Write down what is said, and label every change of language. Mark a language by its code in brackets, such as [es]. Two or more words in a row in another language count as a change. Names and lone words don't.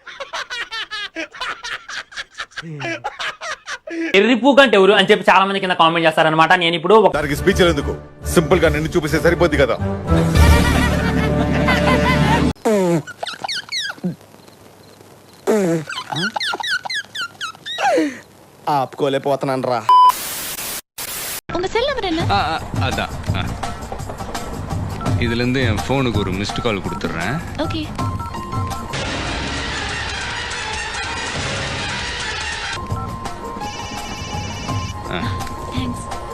[te] ఎర్రిపూక్ అంటే ఎవరు అని చెప్పి చాలా మంది కింద కామెంట్ చేస్తారనమాట. నేను ఇప్పుడు దానికి స్పీచ్ ఎందుకు, సింపుల్ గా నిన్ను చూపిస్తే సరిపోద్ది కదా. ఆపుకోలేకపోతున్నాను రా. [ta] அதான் இதுல இருந்து என் போனுக்கு ஒரு [en] missed call [ta] கொடுத்துறேன். [en] Okay. Thanks.